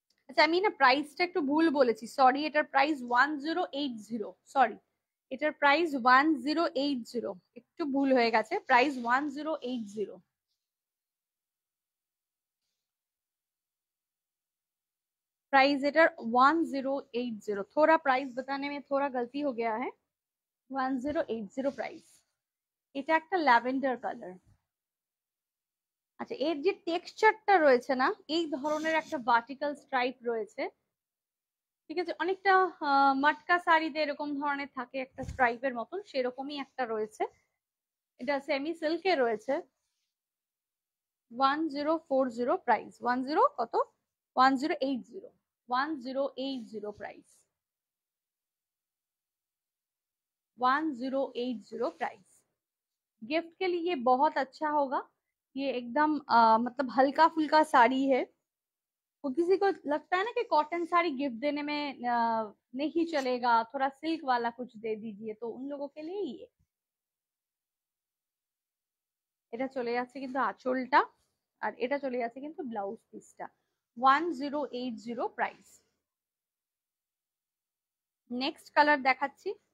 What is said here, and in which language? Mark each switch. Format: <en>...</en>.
<bn>আচ্ছা, আমি না প্রাইসটা একটু ভুল বলেছি, সরি। এটার প্রাইস 1080, সরি, এটার প্রাইস 1080, একটু ভুল হয়ে গেছে, প্রাইস 1080।</bn> <hi>प्राइस इधर 1080, थोड़ा प्राइस बताने में थोड़ा गलती हो गया है।</hi> <bn>1080 प्राइस। এটা একটা ল্যাভেন্ডার কালার। আচ্ছা, এর যে টেক্সচারটা রয়েছে না, এই ধরনের একটা ভার্টিক্যাল স্ট্রাইপ রয়েছে। ঠিক আছে, অনেকটা মাটকা শাড়িতে এরকম ধরনের থাকে একটা স্ট্রাইপের মতন, সেরকমই একটা রয়েছে। এটা সেমি সিল্কে রয়েছে। 1040 প্রাইস, 10 কত, 1080, 1080 प्राइस, 1080 प्राइस।</bn> <hi>गिफ्ट के लिए ये बहुत अच्छा होगा। ये एकदम मतलब हल्का फुल्का साड़ी है। वो किसी को लगता है ना कि कॉटन साड़ी गिफ्ट देने में नहीं चलेगा, थोड़ा सिल्क वाला कुछ दे दीजिए, तो उन लोगों के लिए ये।</hi> <bn>এটা চলে যাচ্ছে কিন্তু আঁচলটা, আর এটা চলে যাচ্ছে কিন্তু ব্লাউজ পিসটা। 1080 প্রাইস। নেক্সট কালার দেখাচ্ছি।</bn>